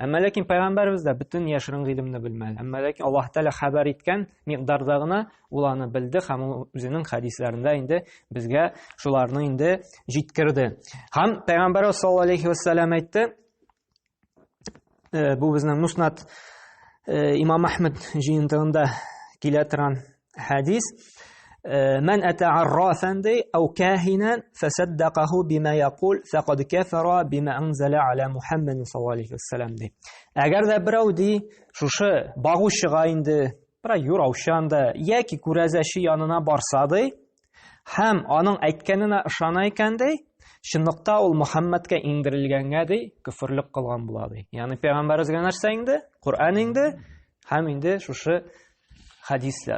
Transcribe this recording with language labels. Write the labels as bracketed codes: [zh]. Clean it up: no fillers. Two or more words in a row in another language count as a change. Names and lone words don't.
[tt] Әмма ләкин пәйгамбәребез дә бөтен яшерен гыйлемне белмәде. Әмма ләкин Аллаһ Тәгалә хәбәр иткән микъдарда гына ул аны белде һәм ул үзенең хәдисләрендә инде безгә шуларны инде җиткерде. Һәм пәйгамбәр [ar] صلى الله عليه وسلم [tt] әйтте, бу безнең Муснад Имам Әхмәд җыентыгында килә торган хәдис: [ar] "من أتى عرافا أو كاهنا فصدقه بما يقول فقد كفر بما أنزل على محمد صلى الله عليه وسلم". [tt] Әгәр дә берәү ди, шушы багучыга инде, бер юраучан да яки күрәзәче янына барса ди, һәм аның әйткәненә ышана икән ди, чынлыкта ул Мөхәммәдкә индерелгәнгә ди, күфрлек кылган була ди. Ягъни пәйгамбәребезгә нәрсә инде? Куръан инде, һәм инде шушы хәдисләр.